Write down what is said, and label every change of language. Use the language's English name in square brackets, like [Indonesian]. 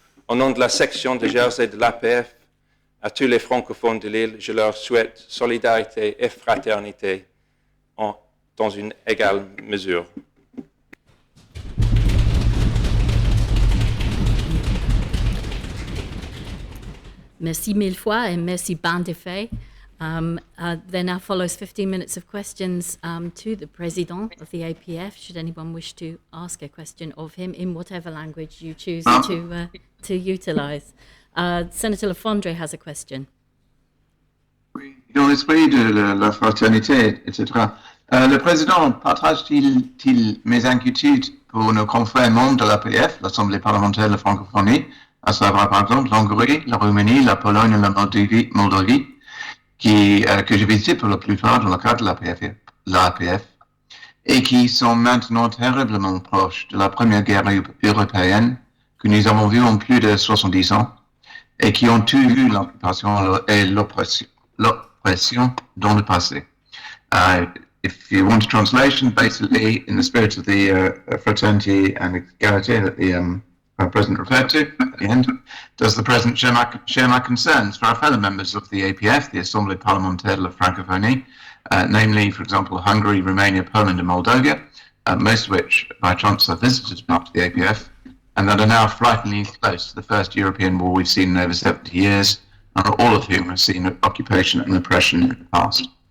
[French] Au nom de la section de Jersey de l'APF, à tous les francophones de l'île, je leur souhaite solidarité et fraternité dans une égale mesure. Merci mille fois et merci Ben Defay. [English] There now follows 15 minutes of questions to the President of the APF, should anyone wish to ask a question of him in whatever language you choose to utilise. Senator Lafondre has a question. [French] Dans l'esprit de la fraternité, etc., le Président partage-t-il mes inquiétudes pour nos confrères membres de l'APF, l'Assemblée parlementaire de la francophonie, à savoir par exemple l'Hongrie, la Roumanie, la Pologne et la Moldavie, que j'ai visité pour la plupart dans le cadre de l'APF, et qui sont maintenant terriblement proches de la Première Guerre européenne que nous avons vue en plus de 70 ans, et qui ont tous vu l'occupation et l'oppression dans le passé. [English] If you want a translation, basically, in the spirit of the fraternity and equality that the President referred to at the end, does the President share my concerns for our fellow members of the APF, the Assemblée parlementaire de la francophonie, namely, for example, Hungary, Romania, Poland and Moldova, most of which, by chance, are visited after the APF, and that are now frighteningly close to the first European war we've seen in over 70 years, and all of whom have seen occupation and oppression in the past.